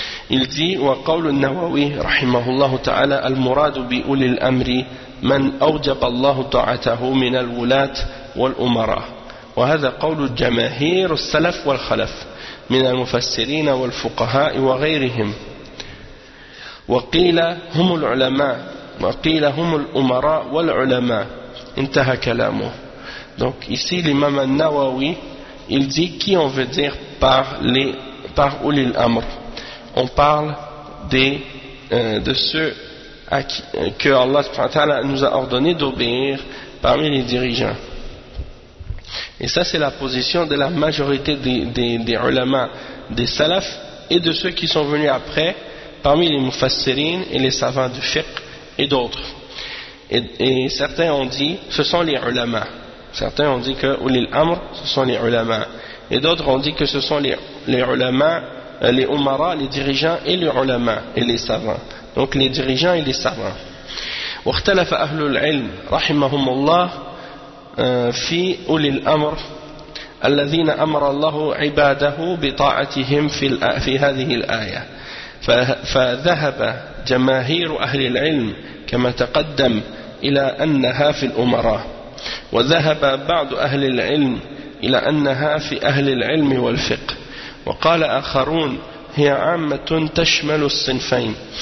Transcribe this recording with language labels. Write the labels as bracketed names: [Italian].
[French] Il dit [Arabic] wa qawlu an-Nawawi rahimahullah ta'ala al-murad bi ulil amri man awjaba Allah ta'atahu min al-wulat wal-umara wa hadha qawlu al-jamaahir as-salaf wal-khalaf من المفسرين والفقهاء وغيرهم وقيل هم العلماء وقيل هم الأمراء والعلماء. انتهى كلامه. [French] Donc ici l'imam al-Nawawi, il dit qui on veut dire par Ouli l'Amr. On parle de ceux à qui, que Allah subhanahu wa ta'ala nous a ordonné d'obéir parmi les dirigeants. Et ça c'est la position de la majorité des ulama, des salafs et de ceux qui sont venus après parmi les mufassirines et les savants du fiqh et d'autres. Et certains ont dit ce sont les ulama. Certains ont dit que Ouli l'Amr ce sont les ulama. Et d'autres ont dit que ce sont les ulama, les umara, les dirigeants et les ulama et les savants. Donc les dirigeants et les savants. [Arabic] واختلف أهل العلم رحمهم الله في أولي الأمر الذين أمر الله عباده بطاعتهم في هذه الآية. فذهب جماهير أهل العلم كما تقدم إلى أنها في الأمراء، وذهب بعض أهل العلم إلى أنها في أهل العلم والفقه، وقال آخرون هي عامة تشمل الصنفين.